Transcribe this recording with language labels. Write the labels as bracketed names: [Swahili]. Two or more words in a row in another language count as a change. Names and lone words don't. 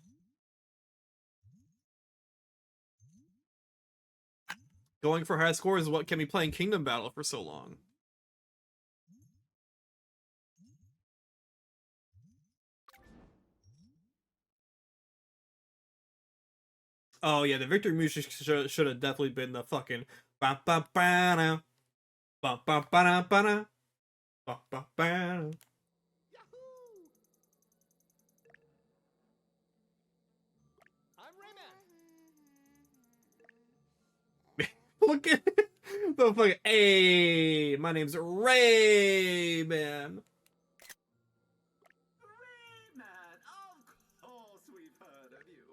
[English] Going for high scores is what kept me playing Kingdom Battle for so long. Oh yeah, the victory music should have definitely been the fucking ba ba ba na ba ba ba na ba na ba ba ba. Look at the fucking hey, my name's Rayman. Rayman, of course we've heard of you.